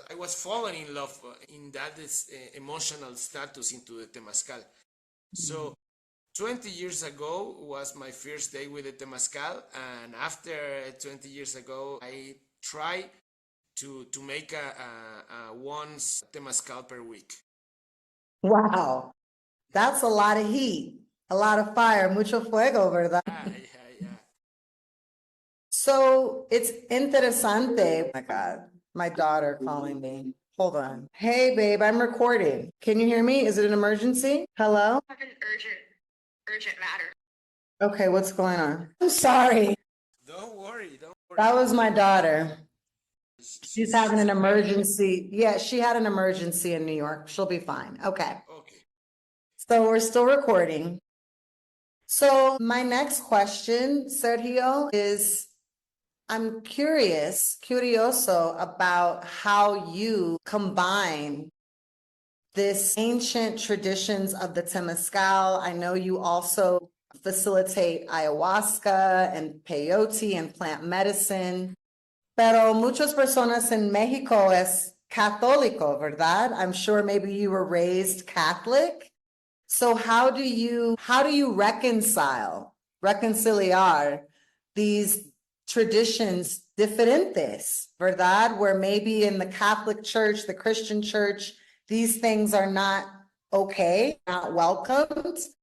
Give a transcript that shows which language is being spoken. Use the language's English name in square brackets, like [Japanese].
[English] I was falling in love in that emotional status into the Temazcal. So 20 years ago was my first day with the Temazcal, and after 20 years ago, I try to make a once Temazcal per week. Wow. That's a lot of heat, a lot of fire, [Spanish] mucho fuego, ¿verdad? [English] Yeah. So it's interesante. Oh my God, my daughter calling me. Hold on. Hey, babe, I'm recording. Can you hear me? Is it an emergency? Hello? Have an urgent matter. Okay, what's going on? I'm sorry. Don't worry, don't worry. That was my daughter. She's having an okay. emergency. Yeah, she had an emergency in New York. She'll be fine. Okay. Okay. So we're still recording. So my next question, Sergio, is I'm curioso about how you combine this ancient traditions of the Temezcal. I know you also facilitate ayahuasca and peyote and plant medicine. [Spanish] Pero muchas personas en Mexico es católico, ¿verdad? [English] I'm sure maybe you were raised Catholic. So how do you reconciliar these traditions [Spanish] diferentes, ¿verdad? [English] Where maybe in the Catholic Church, the Christian Church, these things are not okay, not welcomed.